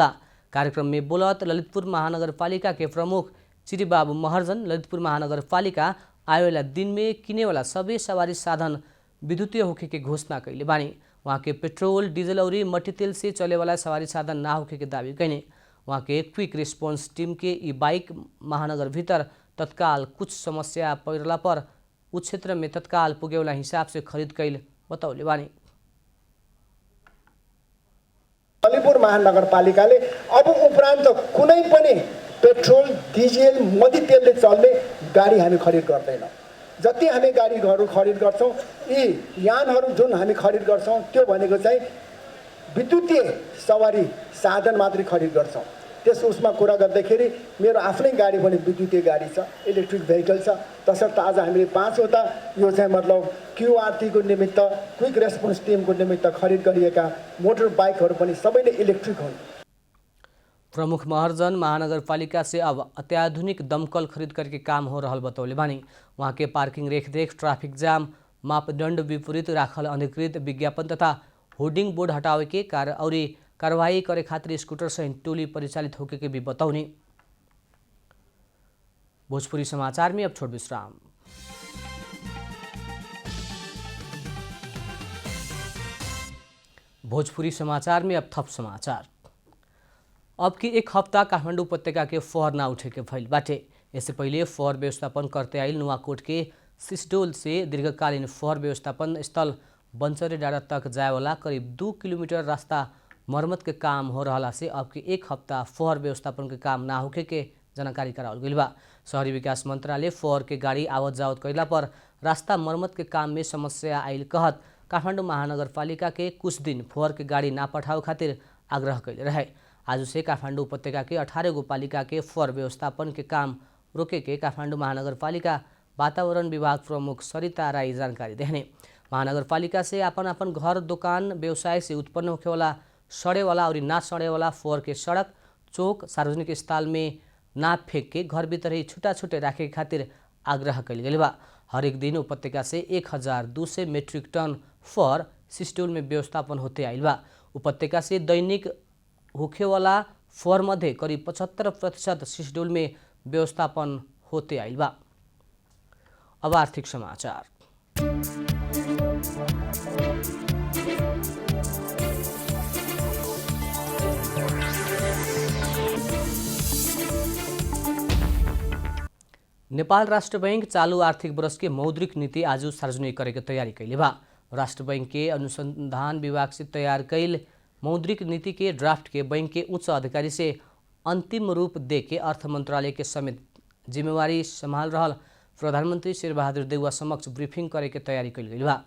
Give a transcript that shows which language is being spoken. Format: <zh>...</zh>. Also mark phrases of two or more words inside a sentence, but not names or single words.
<bho>कार्यक्रम में बोलत ललितपुर महानगरपालिका के प्रमुख चिरीबाबू महर्जन ललितपुर महानगरपालिका आए वाला दिन में किने वाला सभी सवारी साधन विद्युतीय होखे के घोषणा कैले बानी। वहाँ के पेट्रोल डीजल और मट्टी तेल से चले वाला सवारी साधन ना होखे के दावी कैने। वहाँ के</bho> <en>quick response team</en> <bho>के</bho> <en>e-bike</en> <bho>महानगर भीतर तत्काल कुछ समस्या पड़ला पर उस क्षेत्र में तत्काल पुगे वाला हिसाब से खरीद कैल बतौले बानी।</bho> <ne>ललितपुर महानगरपालिकाले अब उपरान्त कुनै पनि पेट्रोल डिजेल मट्टी तेलले चल्ने गाडी हामी खरिद गर्दैनौँ। जति हामी गाडीहरू खरिद गर्छौँ यी यानहरू जुन हामी खरिद गर्छौँ त्यो भनेको चाहिँ विद्युतीय सवारी साधन मात्रै खरिद गर्छौँ। त्यस उसमा कुरा गर्दाखेरि मेरो आफ्नै गाडी पनि विद्युतीय गाडी छ,</ne> <en>electric vehicle</en> <ne>छ। तसर्थ आज हामीले 5 वटा यो चाहिँ मतलब क्युआरटी को निमित्त</ne> <en>quick response team</en> <ne>को निमित्त खरिद गरिएका मोटर बाइकहरू पनि सबैले इलेक्ट्रिक हुन्।</ne> <bho>प्रमुख महर्जन महानगरपालिका से अब अत्याधुनिक दमकल खरीद करके काम हो रहल बतौले बानी। वहाँ के पार्किंग रेखदेख, ट्रैफिक जाम, मापदंड विपरीत राखल अनधिकृत विज्ञापन तथा</bho> <en>hoarding board</en> <bho>हटावे के कार्य और कार्रवाई करे खातिर स्कूटर सहित टोली परिचालित होके के भी बतौनी। भोजपुरी समाचार में अब छोट विश्राम। भोजपुरी समाचार में अब थप समाचार। अब की एक हफ्ता काठमाडौँ उपत्यका के फोहर ना उठे के भइल बाटे। इससे पहले फोहर व्यवस्थापन करते आइल नुवाकोट के सिसडोल से दीर्घकालीन फोहर व्यवस्थापन स्थल बंसरे डाँडा तक जाएवाला करीब 2 किलोमीटर रास्ता मरम्मत के काम हो रहा से अब के 1 हफ्ता फोहर व्यवस्थापन के काम ना होखे के जानकारी करावल गइल बा। शहरी विकास मंत्रालय फोहर के गाड़ी आवत जावत कैला पर रास्ता मरम्मत के काम में समस्या आइल कहत काठमाडौँ महानगरपालिका के कुछ दिन फोहर के गाड़ी ना पठावे खातिर आग्रह कैले रहे। आज से काठमाडौँ उपत्यका के 18 गो पालिका के फोहर व्यवस्थापन के काम रोके के काठमाडौँ महानगरपालिका वातावरण विभाग प्रमुख सरिता राई जानकारी देहने। महानगरपालिका से अपन घर दुकान व्यवसाय से उत्पन्न होखेवाला सड़ेवाला और ना सड़ेवाला फोहर के सड़क चौक सार्वजनिक स्थल में ना फेंक के घर भीतर ही छुटा छुटे राखे के खातिर आग्रह कैल गइल बा। हरेक दिन उपत्यका से 1200</bho> <en>metric ton</en> <bho>फोहर सिस्टोल में व्यवस्थापन होते आइल बा। उपत्यका से दैनिक होखेवाला फोहर मध्ये करीब 75% सिस्टोल में व्यवस्थापन होते आइल बा। अब आर्थिक समाचार। नेपाल राष्ट्र बैंक चालू आर्थिक वर्ष के मौद्रिक नीति आज सार्वजनिक करे के तैयारी कैले बा। राष्ट्र बैंक के अनुसंधान विभाग से तैयार कैल मौद्रिक नीति के ड्राफ्ट के बैंक के उच्च अधिकारी से अंतिम रूप दे के अर्थ मंत्रालय के समेत जिम्मेवारी संभाल रहल प्रधानमंत्री शेरबहादुर देउवा समक्ष ब्रीफिंग करे के तैयारी कैल गइल बा।</bho>